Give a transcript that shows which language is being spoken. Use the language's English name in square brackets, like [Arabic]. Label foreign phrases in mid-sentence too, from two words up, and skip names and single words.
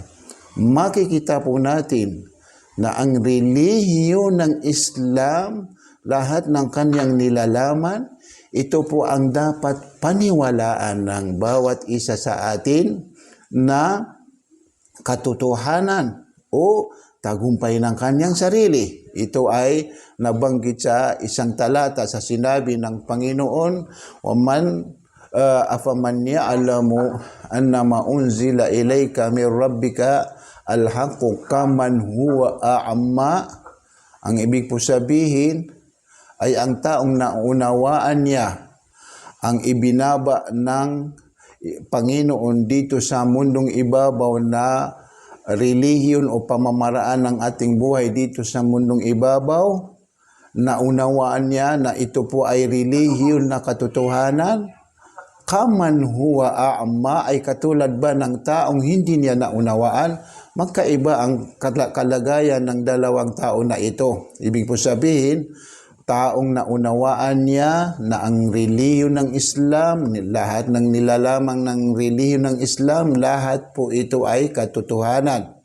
[Filipino] Makikita po natin na ang relihiyon ng Islam, lahat ng kanyang nilalaman, ito po ang dapat paniwalaan ng bawat isa sa atin na katotohanan o tagumpay ng kanyang sarili. Ito ay nabanggit sa isang talata sa sinabi ng Panginoon, [Arabic] "ومن أفمن يعلم أنما أنزل إليك من ربك الحق كمن هو أعمى." [Filipino] Ang ibig po sabihin ay ang taong naunawaan niya ang ibinaba ng Panginoon dito sa mundong ibabaw na relihiyon o pamamaraan ng ating buhay dito sa mundong ibabaw, naunawaan niya na ito po ay relihiyon na katotohanan, [Arabic] كمن هو أعمى, [Filipino] ay katulad ba ng taong hindi niya naunawaan? Magkaiba ang kalagayan ng dalawang tao na ito. Ibig po sabihin, taong naunawaan niya na ang relihiyon ng Islam, lahat ng nilalamang ng relihiyon ng Islam, lahat po ito ay katotohanan.